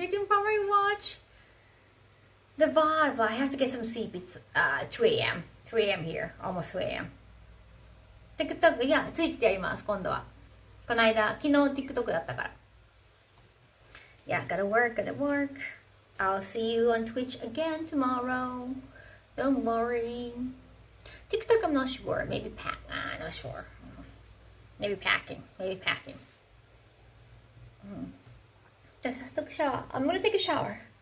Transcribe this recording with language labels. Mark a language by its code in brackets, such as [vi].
[en] You can probably watch the VOD, but I have to get some sleep. It's 2 a.m. 2 a.m. here. Almost 2 a.m. [ja] TikTok, いや、ツイッチでやります、今度は。この間、昨日 TikTok だったから。 [en] Yeah, gotta work. I'll see you on Twitch again tomorrow. Don't worry. TikTok, I'm not sure. Maybe not sure. Maybe packing. [ja] じゃあ早速シャワー。 [en] I'm gonna take a shower.